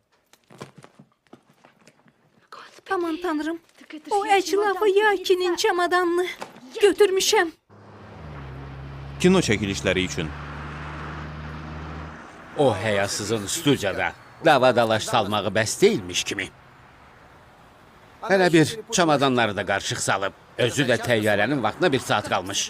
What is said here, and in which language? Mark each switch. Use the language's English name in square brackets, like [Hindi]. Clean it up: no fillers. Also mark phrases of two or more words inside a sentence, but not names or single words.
[Russian] Господи, [Azerbaijani] Aman tanrım. [Russian] так это ж [Azerbaijani] O [Russian] я [Azerbaijani] əclafı [Russian] чемодан [Azerbaijani] Yakinin [Russian] певица. [Azerbaijani] çamadanını götürmüşəm. Kino çəkilişləri üçün. O həyasızın studiyada davadalaş salmağı bəs deyilmiş kimi. Hələ bir çamadanları da qarışıq salıb. Özü də təyyarənin vaxtına bir saat qalmış.